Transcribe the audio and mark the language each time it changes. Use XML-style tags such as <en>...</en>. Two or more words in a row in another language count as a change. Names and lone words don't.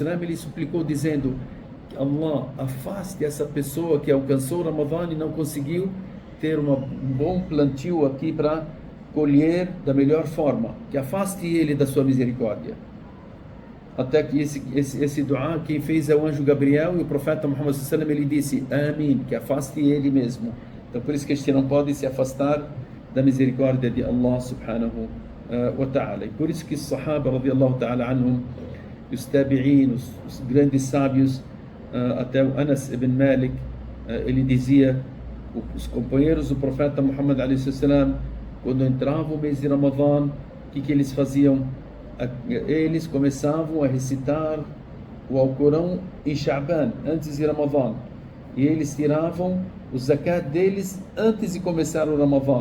<pt>ele suplicou dizendo que Allah afaste essa pessoa que alcançou o Ramadã e não conseguiu ter um bom plantio aqui para colher da melhor forma, que afaste ele da sua misericórdia. Até que esse dua, quem fez é o anjo Gabriel, e o profeta Muhammad a.s. ele disse, Amém, que afaste ele mesmo. Então por isso que a gente não pode se afastar da misericórdia de</pt> <ar>Allah subhanahu wa ta'ala.</ar> <pt>E por isso que os</pt> <ar>Sahaba radiyallahu ta'ala anhum,</ar> <pt>os tabi'in, os grandes sábios, até o Anas ibn Malik, ele dizia, os companheiros do profeta Muhammad a.s., quando entrava o mês de Ramadã, o que eles faziam? Eles começavam a recitar o Alcorão em Sha'ban, antes de Ramadã, e eles tiravam o zakat deles antes de começar o Ramadã.</pt>